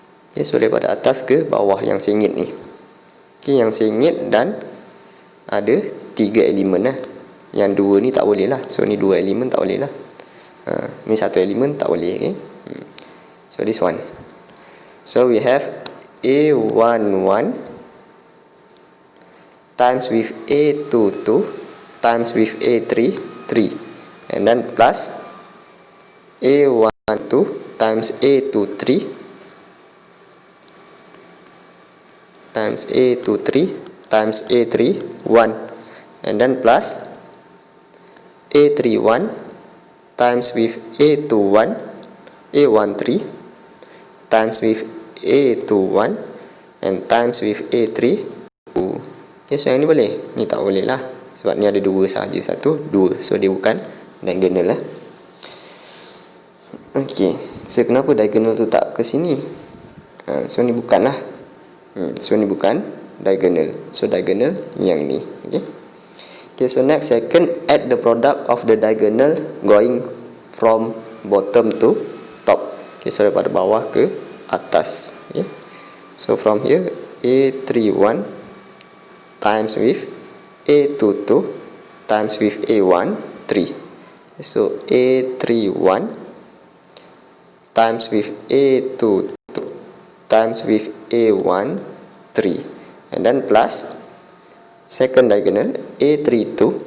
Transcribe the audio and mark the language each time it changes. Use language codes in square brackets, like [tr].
[ms] Okay, so daripada atas ke bawah yang sengit ni. Okay, yang sengit dan ada 3 elemen lah. Yang 2 ni tak boleh lah. So ni 2 elemen tak boleh lah. Ni 1 elemen tak boleh. Okay, [en] so this one. So we have A11 times with A22 times with A33, and then plus A12 times A23 times A23 times A31, and then plus A31 times with A21 A13 times with A21 and times with A32. [ms] Okay, so yang ni boleh, ni tak boleh lah sebab ni ada 2 sahaja, 1, 2, so dia bukan diagonal lah. Okay, so kenapa diagonal tu tak ke sini? So ni bukan lah. So ni bukan diagonal, so diagonal yang ni. [en] Okay, okay, so next, second, add the product of the diagonal going from bottom to top. [ms] Okay, so daripada bawah ke atas. [en] Okay, so from here A31 times with A22 times with A13. So A31 times with A22 times with A13, and then plus second diagonal A32.